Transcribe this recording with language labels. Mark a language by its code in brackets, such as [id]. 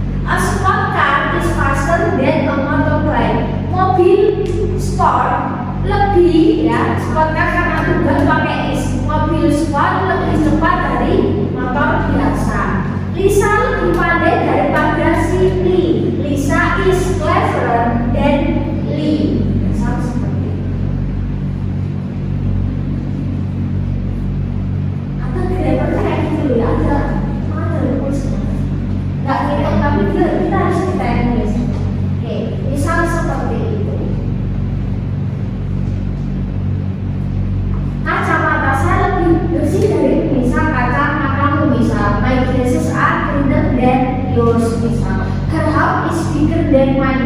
[en] A sport car is faster than a motorbike. [id] Mobil sport lebih, ya, sport car karena tunggal pakai is, mobil sport lebih cepat dari motor biasa. Lisa lebih pandai daripada si Lee. [en] Lisa is cleverer than Lee. [id] Sama seperti itu. Atau grammar kayak gitu ya, ada rumusnya. Nggak ngitung tapi kita harus kita nulis. Oke, misal seperti itu. Kacamata saya lebih bersih dari misal kacamatamu. Misal [en] my glasses are cleaner than yours. [id] Misal [en] her house is bigger than mine.